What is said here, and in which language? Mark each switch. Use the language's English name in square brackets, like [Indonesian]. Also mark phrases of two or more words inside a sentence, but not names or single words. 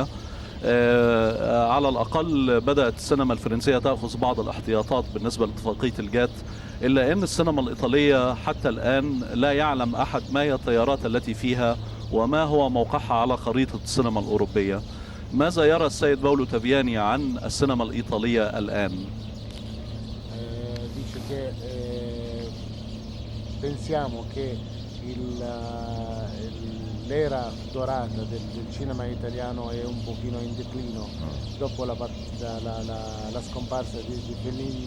[Arabic] على الأقل بدأت السينما الفرنسية تأخذ بعض الاحتياطات بالنسبة لاتفاقية الجات، إلا أن السينما الإيطالية حتى الآن لا يعلم أحد ما هي التيارات التي فيها وما هو موقعها على خريطة السينما الأوروبية. ماذا يرى السيد باولو تافياني عن السينما الإيطالية الآن؟ [Italian] Dice che pensiamo che l'era dorata del cinema italiano è un pochino in declino dopo la scomparsa di Fellini.